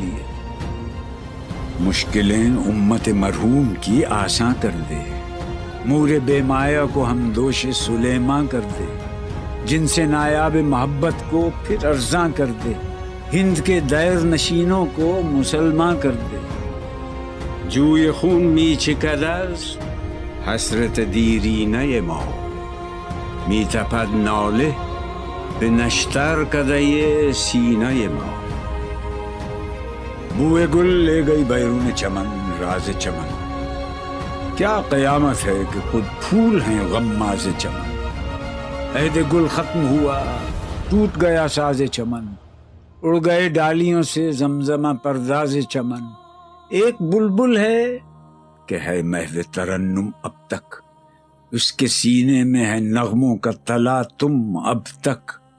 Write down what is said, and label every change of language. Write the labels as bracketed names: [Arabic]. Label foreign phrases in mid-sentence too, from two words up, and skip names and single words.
[Urdu] لیے، مشکلیں امت مرحوم کی آساں کر دے، مور بے مایا کو ہم دوش سلیماں کر دے، جن سے نایاب محبت کو پھر ارزاں کر دے، ہند کے دیر نشینوں کو مسلمان کر دے، [Persian] جوی خون می چکد از حسرت دیرینه ما، می تپد ناله به نشتر کدۀ سینه ما، [Urdu] بوئے گل لے گئی بیرون چمن راز چمن، کیا قیامت ہے کہ خود پھول ہیں غماز چمن، عہد گل ختم ہوا ٹوٹ گیا ساز چمن، اڑ گئے ڈالیوں سے زمزمہ پرداز چمن، ایک بلبل ہے کہ ہے محو ترنم اب تک، اس کے سینے میں ہے نغموں کا تلا تم اب تک،